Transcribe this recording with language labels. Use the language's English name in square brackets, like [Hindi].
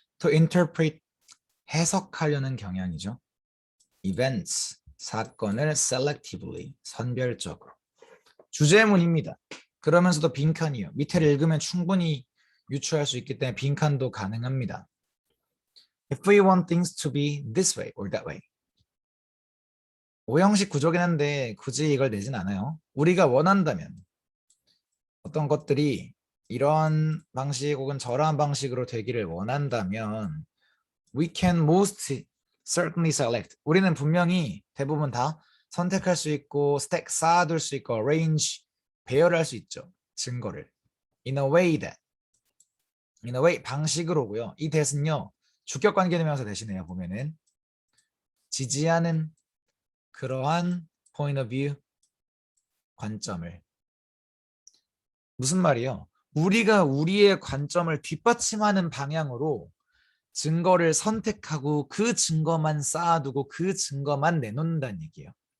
[English] to interpret, [Korean] 해석하려는 경향이죠. events, 사건을 selectively, 선별적으로. 주제문입니다. 그러면서도 빈칸이요. 밑에를 읽으면 충분히 유추할 수 있기 때문에 빈칸도 가능합니다. [English] If we want things to be this way or that way. [Korean] 오형식 구조긴 한데 굳이 이걸 내진 않아요. 우리가 원한다면 어떤 것들이 이런 방식 혹은 저러한 방식으로 되기를 원한다면 [English] we can most certainly select. [Korean] 우리는 분명히 대부분 다 선택할 수 있고 스택 쌓아둘 수 있고 arrange 배열할 수 있죠. 증거를 [English] in a way [Korean] 방식으로고요. 이 that은요 주격관계대명사 대신에요 보면은 지지하는 그러한 [English] point of view [Korean] 관점을. 무슨 말이요? 우리가 우리의 관점을 뒷받침하는 방향으로 증거를 선택하고 그 증거만 쌓아두고 그 증거만 내놓는다는 얘기예요.